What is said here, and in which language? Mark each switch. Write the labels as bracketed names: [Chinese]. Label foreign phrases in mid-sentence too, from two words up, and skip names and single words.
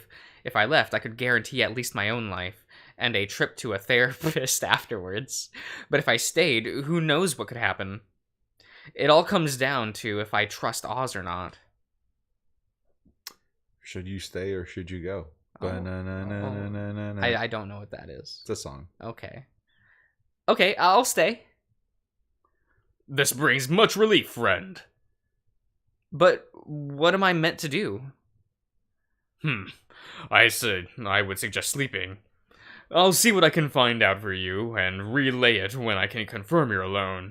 [English] If I left, I could guarantee at least my own life, and a trip to a therapist afterwards. But if I stayed, who knows what could happen? It all comes down to if I trust Oz or not. Should you stay or should you go? Oh. Ba-na-na-na-na-na-na. I don't know what that is. It's a song. Okay. Okay, I'll stay. This brings much relief, friend. But what am I meant to do? I said I would suggest sleeping. I'll see what I can find out for you, and relay it when I can confirm you're alone.